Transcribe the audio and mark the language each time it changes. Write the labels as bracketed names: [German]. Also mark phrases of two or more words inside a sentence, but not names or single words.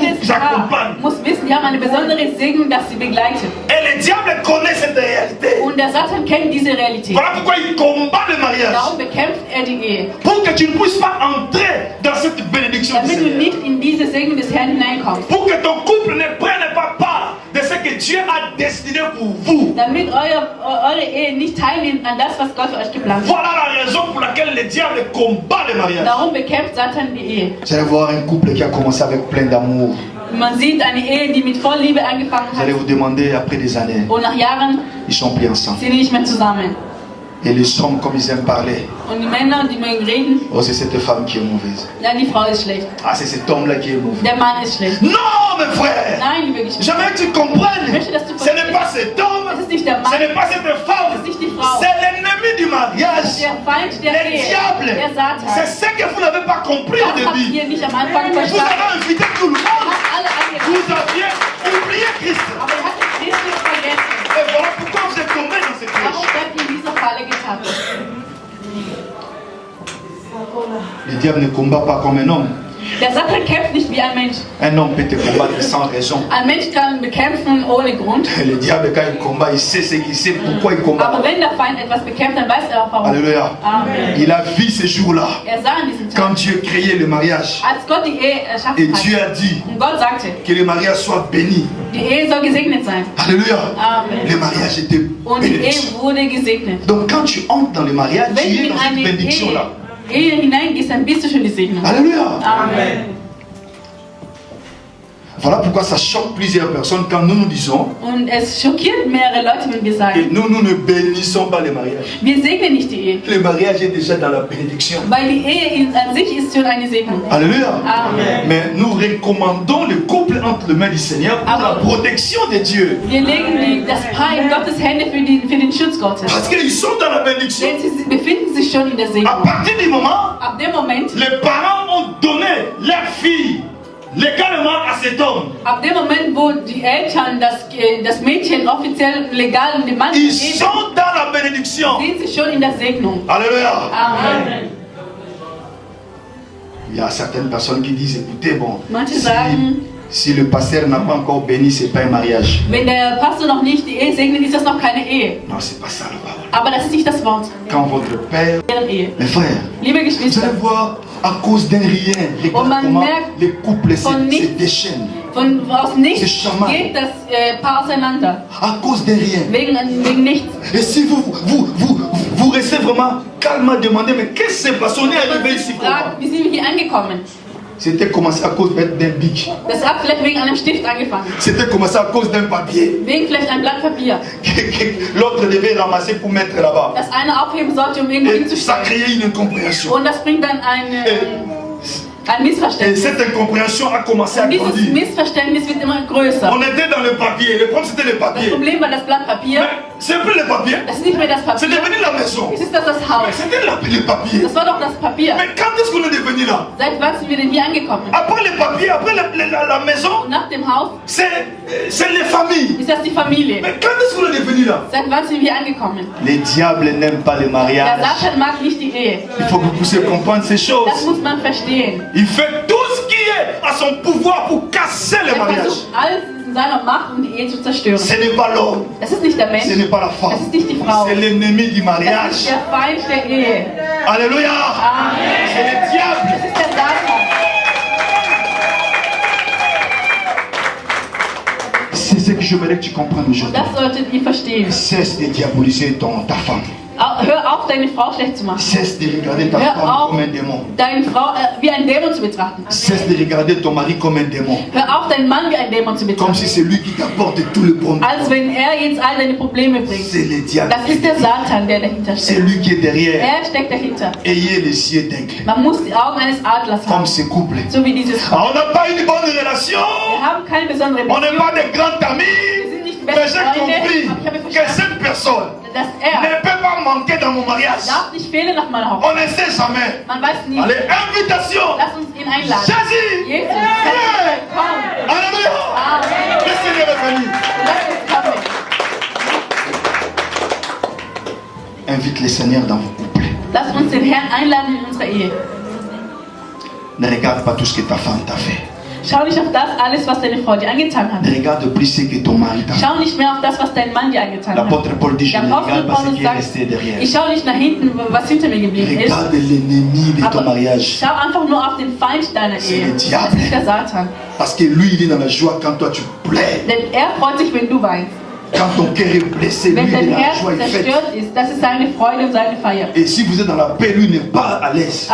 [German] Jedes [French] vous accompagne. [German] Paar muss wissen, die haben eine besondere Segnung, dass sie begleitet. [French] Et le diable connaît cette réalité. [German] Und der Satan kennt diese Realität. [French] Voilà pourquoi il combat le mariage. [German] Darum bekämpft er die Ehe. [French] Pour que tu ne puisses pas entrer dans cette bénédiction du [German] Damit du [French] Seigneur. [German] nicht in diese Segnung des Herrn hineinkommst. [French] Pour que ton couple ne prenne pas part de ce que Dieu a destiné pour vous. [German] Damit eure Ehe nicht teilnimmt an das, was Gott für euch geplant hat. [French] Voilà la raison pour laquelle le diable combat le mariage. [German] Darum bekämpft Satan die Ehe. [French] Vous allez voir un couple qui a commencé avec plein d'amour. [German] Man sieht eine Ehe, die mit voll Liebe angefangen [French] Vous allez [German] hat. [French] vous demander après des années, [German] Und nach Jahren [French] ils sont plus ensemble. [German] sind die nicht mehr zusammen. [French] Et les hommes, comme ils aiment parler, [German] Und die Männer, die mögen reden, [French] oh c'est cette femme qui est mauvaise. [German] ja, die Frau ist schlecht. [French] Ah c'est cet homme-là qui est mauvais. [German] Der Mann ist schlecht. [French] Non mes frères, [German] Nein, liebe Geschwister. [French] j'aimerais que tu comprennes. [German] Ich möchte, dass du [French] Ce n'est pas cet homme, [German] Es ist nicht der [French] ce [German] Mann, [French] n'est pas cette [German] es [French] femme, [German] ist nicht die Frau. [French] c'est l'ennemi du mariage. [German] Der Feind der [French] Le [German] Ehe. [French] diable, [German] Der Satan. [French] c'est ce que vous n'avez pas compris au [German] Das habt [French] début. [German] ihr nicht am Anfang [French] Vous [German] verstanden. [French] avez invité tout le monde. [German] Habt alle angepasst. [French] Vous aviez oublié Christ. [German] Aber ihr habt Christus vergessen. [French] Et voilà pourquoi vous êtes tombé dans cette [German] Warum [French] piège. [German] seid ihr in dieser Falle getappt? [French] Le diable ne combat pas comme un homme. [German] Der Satan kämpft nicht wie ein Mensch. [French] Un homme peut te combattre sans raison. [German] Ein Mensch kann bekämpfen ohne Grund. [French] Le diable, quand il combat, il sait ce qu'il sait, pourquoi il combat. [German] Aber wenn der Feind etwas bekämpft, dann weiß er auch warum. [French] Alléluia. [German] Amen. [French] Il a vu ce jour-là, [German] Er sah an diesem [French] quand [German] Tag, [French] Dieu créait le mariage. [German] als Gott die Ehe [French] Et [German] erschaffen [French] Dieu [German] hat. [French] a dit [German] Und Gott sagte, [French] que le mariage soit béni. [German] die Ehe soll gesegnet sein. [French] Alléluia. [German] Amen. [French] Le mariage était [German] Und die [French] béni. [German] Ehe wurde gesegnet. [French] Donc quand tu entres dans le mariage, tu [German] Wenn du [French] es [German] in [French] dans cette [German] eine [French] bénédiction-là. [German] Ehe hineingehst, dann bist du schon die Segnung. [French] Alléluia. [German] Amen. [French] Voilà pourquoi ça choque plusieurs personnes quand nous nous disons [German] Und es schockiert mehrere Leute, wenn wir [French] que [German] sagen, [French] nous ne bénissons pas le mariage. [German] wir segnen nicht die Ehe. [French] Le mariage est déjà dans la bénédiction. [German] Weil die Ehe an sich ist schon eine Segnung. [French] Alléluia. [German] Amen. [French] Mais nous recommandons le couple entre les mains du Seigneur pour la protection de Dieu. [German] Wir legen das Paar in Gottes Hände für den Schutz Gottes. [French] Parce qu'ils sont dans la bénédiction. [German] Denn sie befinden sich schon in der [French] À [German] Segnung. [French] partir du moment [German] Ab dem Moment, [French] les parents ont donné leur fille légalement à cet homme, [German] wo die Eltern das Mädchen offiziell legal dem Mann [French] ils [German] geben, [French] sont dans la bénédiction. [German] sind sie schon in der Segnung. [French] Alléluia. [German] Amen. [French] Il y a certaines personnes qui disent, écoutez, bon, [German] Manche sagen, [French] si le pasteur n'a pas encore béni, c'est pas un mariage. [German] wenn der Pastor noch nicht die Ehe segnet, ist das noch keine Ehe. [French] Non, c'est pas ça la parole. [German] Aber das ist nicht das Wort. [French] Quand votre père, [German] Deren Ehe. [French] mes frères, [German] Liebe [French] vous [German] Geschwister, [French] allez voir, à cause d'un rien, regarde [German] man [French] comment [German] merkt [French] les couples se [German] von nichts, [French] déchaînent. [German] aus nichts [French] C'est charmant. [German] geht das Paar auseinander. [French] À cause d'un rien. [German] Wegen nichts. [French] Et si vous restez vraiment calme à demander, mais qu'est-ce qui s'est passé? On est arrivé ici comment? [German] Fragt, wie sind wir hier angekommen? [French] C'était commencé à cause d'un bic. [German] Das hat vielleicht wegen einem Stift angefangen. [French] C'était commencé à cause d'un papier [German] Wegen vielleicht einem Blatt Papier. [French] que l'autre devait ramasser pour mettre là-bas. [German] Das eine aufheben sollte, um irgendwo [French] Et ça [German] hinzustellen. [French] créait une incompréhension. [German] Und das bringt dann ein [French] Et [German] Missverständnis. [French] cette incompréhension a commencé à [German] Und dieses [French] grandir. [German] Missverständnis wird immer größer. [French] On était dans le papier. Le problème c'était le [German] Das [French] papier. [German] Problem war das Blatt Papier. [French] Mais c'est plus le papier. [German] Das ist nicht mehr das [French] C'est [German] Papier. [French] devenu la maison. [German] Es ist das [French] Mais [German] Haus. [French] c'était le papier. [German] Das war doch das Papier. [French] Mais quand est-ce qu'on est devenu là? [German] Seit wann sind wir denn hier angekommen? [French] Après le papier, après la maison, [German] Und nach dem Haus [French] c'est les familles. [German] ist das die Familie. [French] Mais quand est-ce qu'on est devenu là? [German] Seit wann sind wir angekommen? [French] Les diables n'aiment pas le [German] Der [French] mariage. [German] Satan mag nicht die Ehe. [French] Il faut que vous puissiez comprendre ces [German] Das [French] choses. [German] muss man verstehen. [French] Il fait tout ce qui est à son pouvoir pour casser le [German] Er [French] mariage. [German] versucht alles in seiner Macht, um die Ehe zu zerstören. [French] Ce n'est pas l'homme, [German] Das ist nicht der Mensch. [French] ce n'est pas la [German] Das [French] femme, [German] ist nicht die Frau. [French] c'est l'ennemi du [German] Das [French] mariage. [German] ist der Feind der Ehe. [French] Alléluia. [German] Amen. [French] C'est le diable. [German] Das ist der Satan. [French] j'aimerais que tu comprennes [German] Und [French] aujourd'hui. [German] das solltet ihr verstehen. [French] Cesse de diaboliser ta femme. [German] Hör auf, deine Frau schlecht zu machen. [French] Cesse de regarder ta [German] Hör [French] femme [German] auf, [French] comme un démon. [German] deine Frau wie ein Dämon zu betrachten. [French] Cesse de regarder ton mari comme un démon. [German] Hör auf, deinen Mann wie ein Dämon zu [French] Comme [German] betrachten. [French] si c'est lui qui t'apporte tout le problème. [German] Als wenn er jetzt all deine Probleme bringt. [French] C'est le diable. [German] Das ist der Satan, der dahinter [French] C'est [German] steckt. [French] lui qui est derrière. [German] Er steckt dahinter. [French] Ayez les yeux d'aigle. [German] Man muss die Augen eines Adlers [French] Comme [German] haben. [French] ce couple. [German] So wie dieses. [French] On n'a pas une bonne relation. [German] Wir haben keine besondere [French] On n'est [German] Beziehung. [French] pas des grands amis. [German] Wir sind nicht [French] Mais [German] beste [French] j'ai [German] Freunde. [French] compris [German] Aber ich habe [French] que [German] verstanden, [French] cette personne [German] dass [French] ne [German] er [French] peut pas manquer dans mon mariage. [German] darf nicht fehlen nach meiner Hochzeit. [French] On ne sait jamais. [German] Man weiß nie. [French] Allez, invitation. [German] Lass uns ihn einladen. [French] Jésus. [German] Jesus, komm. [French] Alléluia. [German] Amen. [French] Le Seigneur est venu. [German] Lass uns kommen. [French] Invite le Seigneur dans vos couples. [German] Lass uns den Herrn einladen in unsere Ehe. [French] Ne regarde pas tout ce que ta femme t'a fait. [German] Schau nicht auf das alles, was deine Frau dir angetan hat. [French] Ne regarde plus ce que ton mari t'a fait. [German] Schau nicht mehr auf das, was dein Mann dir angetan hat. [French] L'apôtre Paul dit, je [German] Der [French] ne [German] Apostel [French] regarde pas ce [German] Paulus [French] qui est [German] sagt, [French] resté derrière. [German] ich schaue nicht nach hinten, was hinter mir geblieben ist. [French] Regarde l'ennemi de ton [German] Aber [French] mariage. [German] schau einfach nur auf den Feind deiner [French] C'est [German] Ehe. [French] le diable. [German] Das ist der Satan. [French] Parce que lui, il est dans la joie quand toi tu plais. [German] Denn er freut sich, wenn du weinst. [French] Quand ton cœur est blessé, lui, [German] Wenn [French] il est [German] dein [French] dans la [German] Herz [French] joie, il fête. [German] zerstört ist, das ist seine Freude und seine Feier. [French] Et si vous êtes dans la paix, lui n'est pas à l'aise.